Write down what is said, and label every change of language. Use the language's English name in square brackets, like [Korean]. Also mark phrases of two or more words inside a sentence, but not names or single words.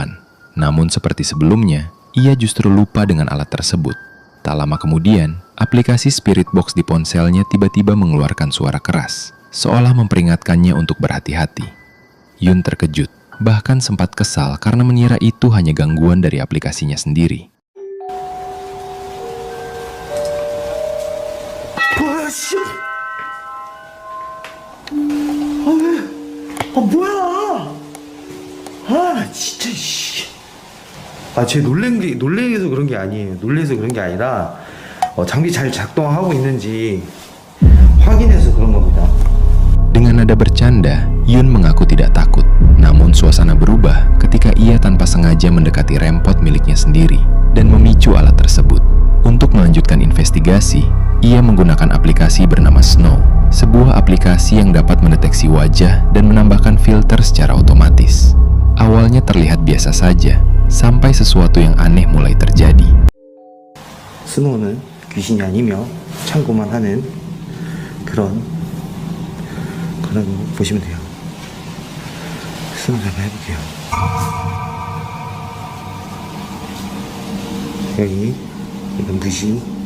[Indonesian] Namun seperti sebelumnya, ia justru lupa dengan alat tersebut. Tak lama kemudian, aplikasi Spirit Box di ponselnya tiba-tiba mengeluarkan suara keras, seolah memperingatkannya untuk berhati-hati. Yoon terkejut, bahkan sempat kesal karena mengira itu hanya gangguan dari aplikasinya sendiri. [Korean] 씨. 아 왜? 아 뭐야? 아 진짜 씨. 쟤 놀래서 그런 게 아니에요. 놀래서 그런 게 아니라 장비 잘 작동하고 있는지 확인해서 그런 겁니다. [Indonesian] Dengan nada bercanda, Yoon mengaku tidak takut. Namun suasana berubah ketika ia tanpa sengaja mendekati rempot miliknya sendiri dan memicu alat tersebut. Untuk melanjutkan investigasi, ia menggunakan aplikasi bernama Snow, sebuah aplikasi yang dapat mendeteksi wajah dan menambahkan filter secara otomatis. Awalnya terlihat biasa saja, sampai sesuatu yang aneh mulai terjadi. [Korean] 스노우는 귀신이 아니며 참고만 하는 그런 거 보시면 돼요. 스노우 한번 해볼게요. 여기 이건 무시.